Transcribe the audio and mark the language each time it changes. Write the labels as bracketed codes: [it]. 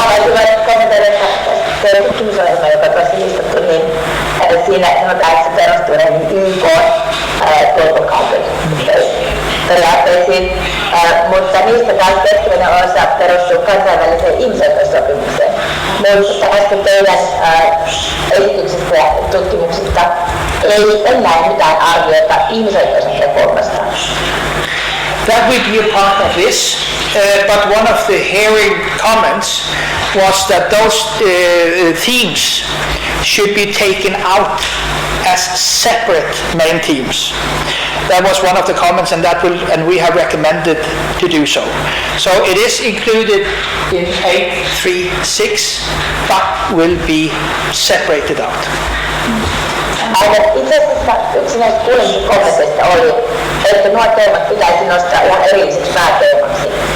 [fi] Hyvä kommentoida tästä tutkimusohjelma, joka tuossa listattu, niin siinä sanotaan, että se perustuu YK Global Compact periaatteisiin, mutta niistä taas keskeinen osa perustuu kansainväliseen ihmisoikeussopimukseen. Mutta äsken teidän esityksestä ja tutkimuksista ei näe mitään arviota ihmisoikeusreformasta. [en] That will be a part of this, but one of the hearing comments was that those themes should be taken out as separate main themes. That was one of the comments, and we have recommended to do so. So it is included in 836, but will be separated out. [fi] Itse asiassa yksi näistä kuulemisen kommenteista oli, että nuo teemat pitäisi nostaa ihan erilliseksi pääteemaksi.